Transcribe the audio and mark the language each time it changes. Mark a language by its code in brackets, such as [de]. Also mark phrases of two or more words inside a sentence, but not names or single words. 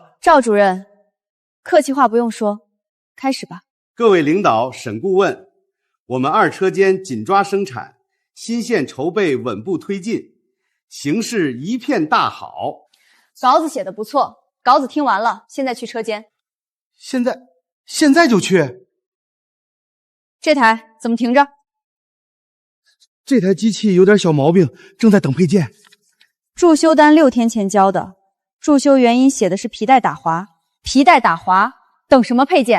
[zh] 趙主任，客氣話不用說，開始吧。各位領導、沈顧問，我們2車間緊抓生產，新線籌備穩步推進，形勢一片大好。稿子寫得不錯， 稿子聽完了，現在去車間。现在就去？这台怎么停着？这台机器有点小毛病，正在等配件。注修单6天前交的，注修原因写的是皮带打滑，皮带打滑，等什么配件？